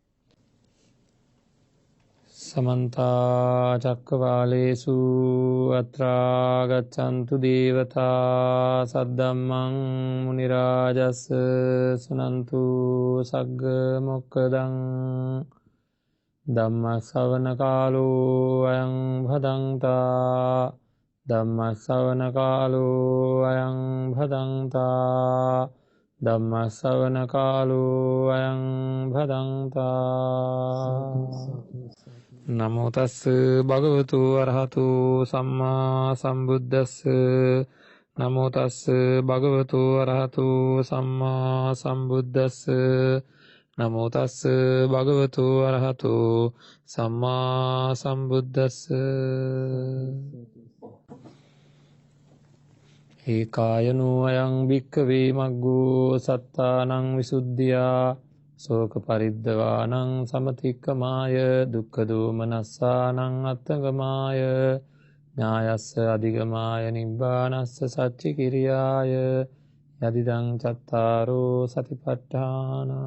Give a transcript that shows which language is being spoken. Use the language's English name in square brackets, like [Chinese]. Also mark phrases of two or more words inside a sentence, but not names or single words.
[Pali] සමන්ත චක්කවාලේසු අත්‍රා ගච්ඡන්තු දේවතා සද්දම්මං මුනි රාජස් සුනන්තු සග්ග මොක්ඛදං ධම්ම ශ්‍රවණ කාලෝ අයං භදංතා ධම්ම ශ්‍රවණ කාලෝ අයං භදංතා ධම්ම ශ්‍රවණ කාලෝ අයං භදංතා නමෝ තස් භගවතු අරහතු සම්මා සම්බුද්දස්ස නමෝ තස් භගවතු අරහතු සම්මා සම්බුද්දස්ස නමෝ තස් භගවතු අරහතු සම්මා සම්බුද්දස්ස ඒකායනෝ අයං භික්ඛවේ මග්ගෝ සත්තානං විසුද්ධියා සෝක පරිද්දවානං සමතික්කමාය දුක්ඛ දෝමනස්සානං අත්තගමාය ඥායස්ස අධිගමාය නිබ්බානස්ස සච්චි කිරියාය යදිදං චත්තාරෝ සතිපට්ඨාන